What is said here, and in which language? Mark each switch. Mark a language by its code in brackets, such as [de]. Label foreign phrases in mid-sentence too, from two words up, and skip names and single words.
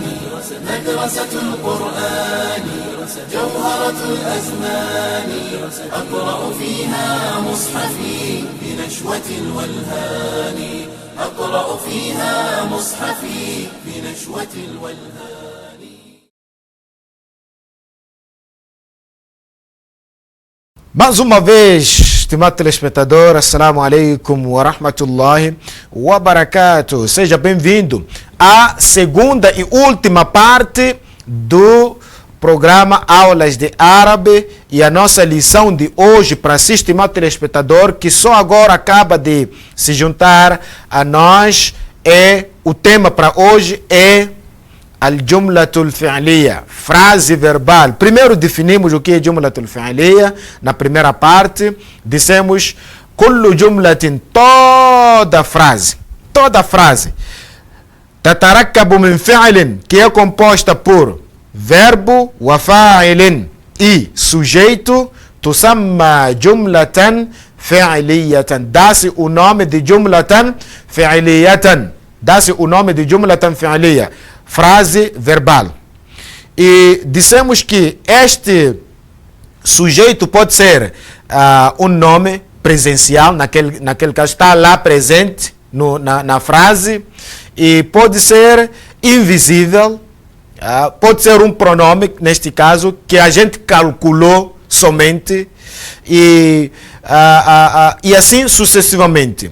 [ar] مدرسة القرآن جوهرة الأزمان أقرأ فيها مصحفي بنشوة الولهان أقرأ فيها مصحفي بنشوة الولهان. [pt] Mais uma vez, estimado telespectador, [ar] السلام عليكم ورحمة الله وبركاته. [pt] Seja bem-vindo à segunda e última parte do programa Aulas de Árabe, e a nossa lição de hoje para si, estimado telespectador, que só agora acaba de se juntar a nós, o tema para hoje é [ar] الجملة الفعلية, [pt] frase verbal. Primeiro definimos o que é [ar] جملة الفعلية. [pt] Na primeira parte, dissemos [ar] كل جملة, [pt] toda frase. [ar] تتركب من فعل, [pt] que é composta por verbo [ar] وفاعل [pt] e sujeito. [ar] تسمى جملة فعلية, [pt] dá-se o nome de [ar] جملة فعلية. [pt] Dá-se o nome de [ar] جملة فعلية, [pt] frase verbal. E dissemos que este sujeito pode ser um nome presencial, naquele caso está lá presente na frase, e pode ser invisível, pode ser um pronome, neste caso, que a gente calculou somente, e assim sucessivamente.